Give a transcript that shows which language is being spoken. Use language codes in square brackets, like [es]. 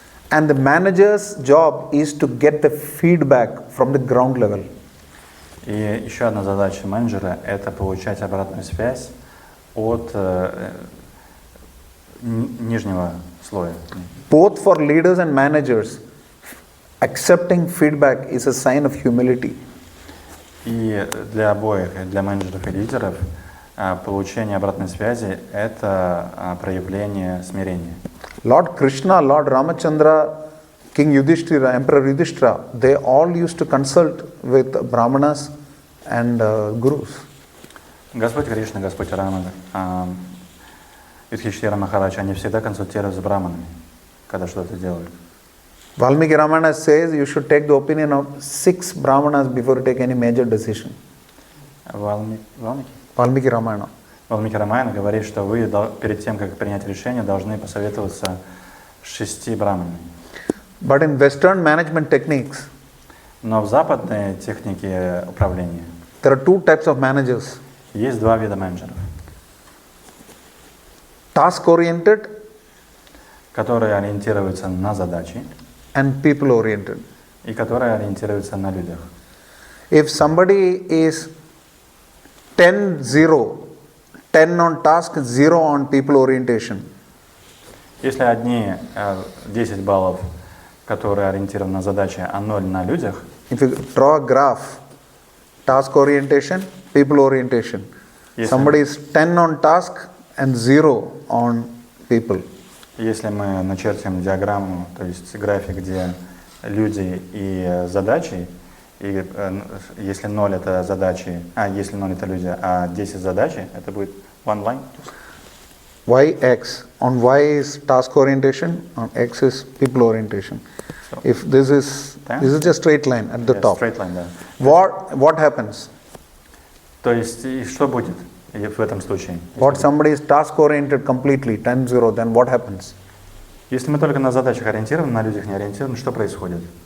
[en] And the manager's job is to get the feedback from the ground level. [ru] И еще одна задача менеджера – это получать обратную связь от нижнего слоя. [en] Both for leaders and managers, accepting feedback is a sign of humility. [ru] И для обоих, для менеджеров и лидеров, получение обратной связи – это проявление смирения. [en] Lord Krishna, Lord Ramachandra, King Yudhishthira, Emperor Yudhishthira, they all used to consult with Brahmanas and Gurus. [ru] Господь Кришна, Господь Рама, Юдхиштхира Махарадж, они всегда консультируют с браманами, когда что-то делают. [en] Valmiki Ramana says you should take the opinion of 6 Brahmanas before you take any major decision. Valmiki? Valmiki Ramana. [ru] Валмики Рамаяна говорит, что вы перед тем, как принять решение, должны посоветоваться с 6 браманами. [en] But in Western management techniques, [ru] Но в западной технике управления [en] there are two types of managers. [ru] есть 2 вида менеджеров, [en] Task-oriented [ru] которые ориентируются на задачи [en] and people-oriented. [ru] и которые ориентируются на людях. [en] If somebody is 10-0, 10 on task, 0 on people orientation, [ru] Если одни 10 баллов, которые ориентированы на задачи, а 0 на людях, [en] if you draw a graph, task orientation, people orientation, Yes, somebody is 10 on task and 0 on people. [ru] если мы начертим диаграмму, то есть график, где люди и задачи, и если 0 это задачи, если 0 это люди, а 10 задачи, это будет [en] one line. YX, on Y is task orientation, on X is people orientation. So, If this is just straight line at the top. Straight line, да. What happens? [ru] То есть, и что будет в этом случае? [en] What somebody is task oriented completely, 10-0, then what happens? [ru] Если мы только на задачах ориентированы, на людях не ориентированы, что происходит?